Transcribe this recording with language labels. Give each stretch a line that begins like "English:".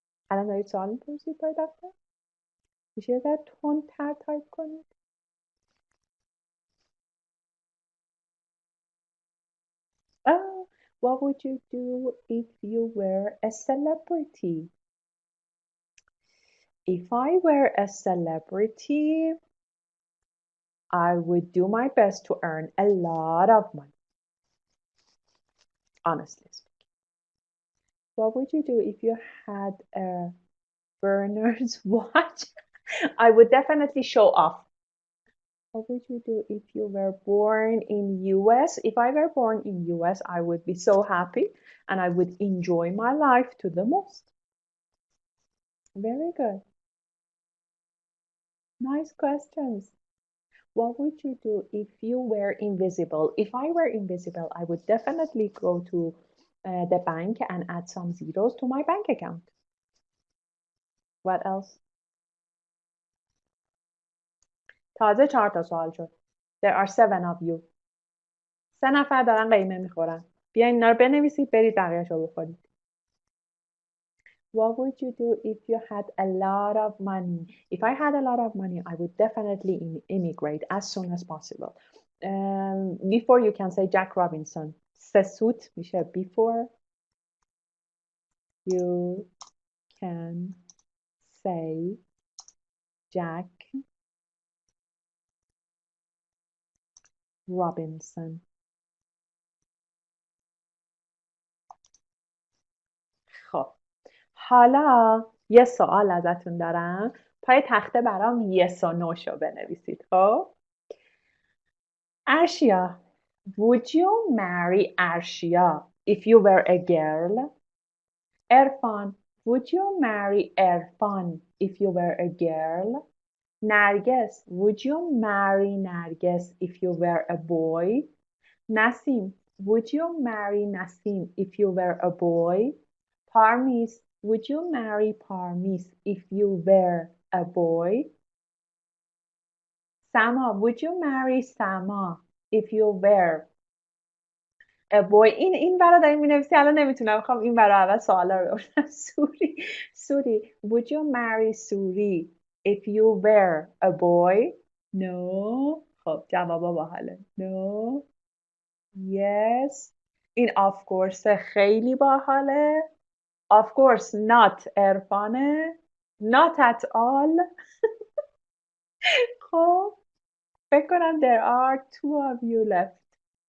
Persian: الان دارید سوال میپرسید پای دفتر؟ میشه یه ذره تندتر تایپ کنید؟
English: What would you do if you were a celebrity? If I were a celebrity, I would do my best to earn a lot of money. Honestly speaking. What would you do if you had a burner's watch? I would definitely show off. What would you do if you were born in US? If I were born in US, I would be so happy and I would enjoy my life to the most. Very good. Nice questions. What would you do if you were invisible? If I were invisible, I would definitely go to the bank and add some zeros to my bank account. What else?
Persian: تازه 4 تا سوال شد.
English: There are 7 of you.
Persian: 3 نفر دارن قیمه میخورن. بیاین اینا رو بنویسید برید بقیه‌اش رو بخورید.
English: What would you do if you had a lot of money? If I had a lot of money, I would definitely immigrate as soon as possible. Before you can say Jack Robinson.
Persian: سسوت میشه
English: before you can say Jack Robinson.
Persian: خب حالا یه سوال ازتون دارم، پای تخته برام yes و no شو بنویسید.
English: خب Arshia, would you marry Arshia if you were a girl? Erfan, would you marry Erfan if you were a girl? Narges, would you marry Narges if you were a boy? Nasim, would you marry Nasim if you were a boy? Parmis, would you marry Parmis if you were a boy? Sama, would you marry Sama if you were a boy?
Persian: این برا داریم می‌نویسی، الان نمیتونم، میخوام این برا اول سوالا رو بپرسم.
English: Suri would you marry Suri if you were a boy? No.
Persian: خب جوابا باحاله.
English: No. Yes.
Persian: این
English: of course
Persian: خیلی باحاله.
English: Of course not عرفانه. Not at all.
Persian: خب فکر کنم
English: there are 2 of you left.